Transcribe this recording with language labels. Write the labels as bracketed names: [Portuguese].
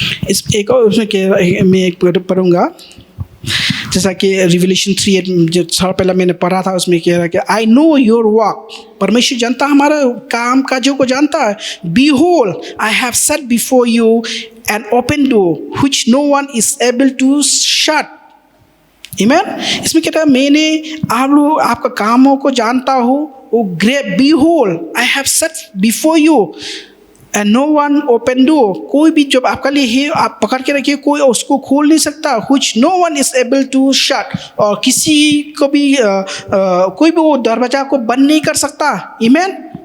[Hindi] इस एक और उसमें मैं एक पढ़ूंगा, जैसा कि रिवलेशन 3 जो थोड़ा पहला मैंने पढ़ा था, उसमें कह रहा है कि [English] I know your work, [Hindi] परमेश्वर जानता हमारा काम काजों को जानता है। [English] Behold, I have set before you an open door which no one is able to shut. Amen? [Hindi] इसमें कहता है मैंने आप लोग आपका कामों को जानता हूँ, वो great, [English] behold, I have set before you and no one open door, [Hindi] कोई भी जब आपका लिए है आप पकड़ के रखिए, कोई उसको खोल नहीं सकता, [English] which no one is able to shut, [Hindi] और किसी को भी कोई भी वो दरवाजा को बंद नहीं कर सकता। आमीन।